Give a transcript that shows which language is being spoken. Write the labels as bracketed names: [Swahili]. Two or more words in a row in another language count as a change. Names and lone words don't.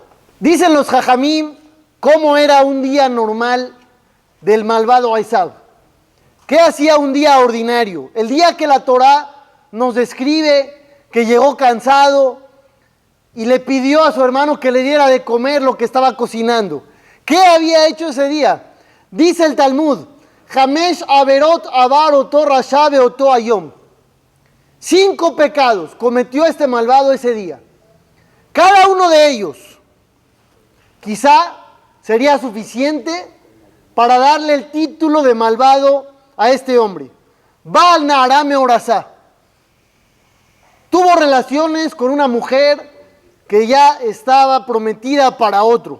[Spanish] Dicen los Jajamim cómo era un día normal del malvado Esaú. ¿Qué hacía un día ordinario? El día que la Torá nos describe que llegó cansado y le pidió a su hermano que le diera de comer lo que estaba cocinando. ¿Qué había hecho ese día? Dice el Talmud, [Hebrew] חמש עבירות עבר אותו רשע באותו היום. [Spanish] 5 pecados cometió este malvado ese día. Cada uno de ellos quizá sería suficiente para darle el título de malvado a este hombre. [Hebrew] בא על נערה מאורסה. [Spanish] Tuvo relaciones con una mujer que ya estaba prometida para otro.